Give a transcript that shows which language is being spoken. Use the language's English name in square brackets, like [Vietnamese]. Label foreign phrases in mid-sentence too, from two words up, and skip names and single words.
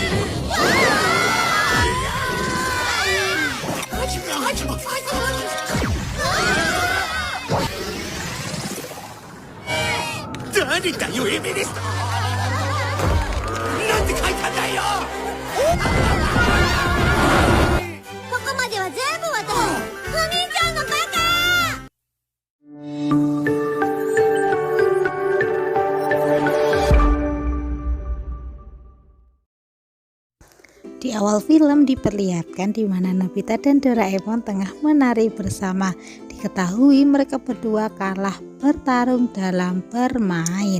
[Japanese] 誰だよエベレスト。なんて書いたんだよ。ここまでは全部私。お兄ちゃんのバカ。 [Indonesian] Di awal film diperlihatkan di mana Nobita dan Doraemon tengah menari bersama. Diketahui mereka berdua kalah bertarung dalam bermain.